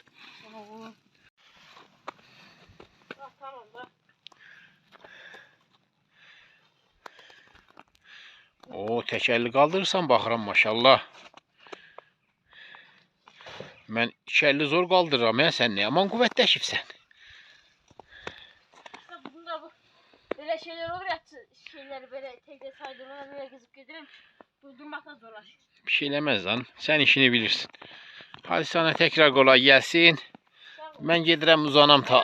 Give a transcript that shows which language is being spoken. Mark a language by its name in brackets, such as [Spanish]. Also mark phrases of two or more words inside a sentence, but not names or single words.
[Turkish] Tamam. Ah, tamam da. Oo, [Azerbaijani] təkərli qaldırırsan baxıram maşallah. Mən iki zor qaldırıram ya, sən nə yaman qüvvətləşibsən. [Turkish] Bunda bu böyle şeyler olur ya, şeyleri böyle tek tek saydırmadan böyle gezip giderim. Durdurmaktan zorlaşıyor. [Azerbaijani] Bir şey eləməz lan, sən işini bilirsin. [Turkish] Hadi sana tekrar kolay gelsin. [Azerbaijani] Mən gedirəm uzanam ta.